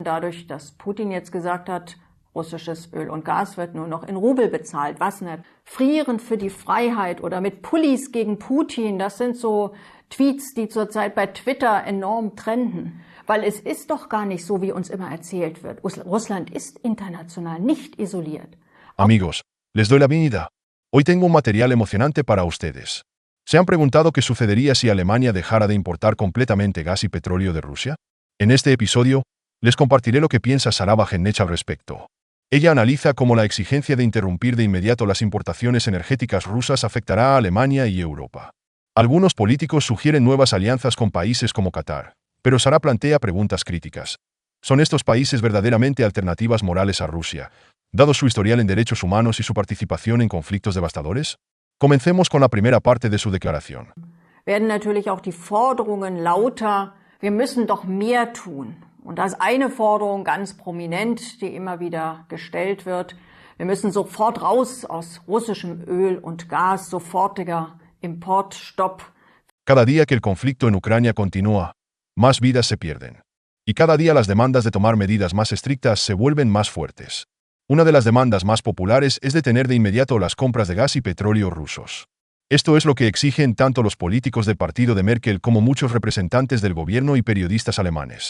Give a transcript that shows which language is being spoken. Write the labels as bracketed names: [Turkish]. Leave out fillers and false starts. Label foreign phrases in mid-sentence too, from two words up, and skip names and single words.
[German] Dadurch, dass Putin jetzt gesagt hat, russisches Öl und Gas wird nur noch in Rubel bezahlt. Was nicht? Frieren für die Freiheit oder mit Pullis gegen Putin, das sind so Tweets, die zurzeit bei Twitter enorm trenden. Weil es ist doch gar nicht so, wie uns immer erzählt wird. Russland ist international nicht isoliert. [Spanish] Amigos, les doy la bienvenida. Hoy tengo un material emocionante para ustedes. ¿Se han preguntado qué sucedería si Alemania dejara de importar completamente gas y petróleo de Rusia? En este episodio, les compartiré lo que piensa Sarah Wagenknecht al respecto. Ella analiza cómo la exigencia de interrumpir de inmediato las importaciones energéticas rusas afectará a Alemania y Europa. Algunos políticos sugieren nuevas alianzas con países como Qatar, pero Sarah plantea preguntas críticas. ¿Son estos países verdaderamente alternativas morales a Rusia, dado su historial en derechos humanos y su participación en conflictos devastadores? Comencemos con la primera parte de su declaración. [German] Werden natürlich auch die Forderungen lauter, wir müssen doch mehr tun. Und da ist eine Forderung ganz prominent, die immer wieder gestellt wird. Wir müssen sofort raus aus russischem Öl und Gas, sofortiger Importstopp. [Spanish] Cada día que el conflicto en Ucrania continúa, más vidas se pierden. Y cada día las demandas de tomar medidas más estrictas se vuelven más fuertes. Una de las demandas más populares es detener de inmediato las compras de gas y petróleo rusos. Esto es lo que exigen tanto los políticos del partido de Merkel como muchos representantes del gobierno y periodistas alemanes.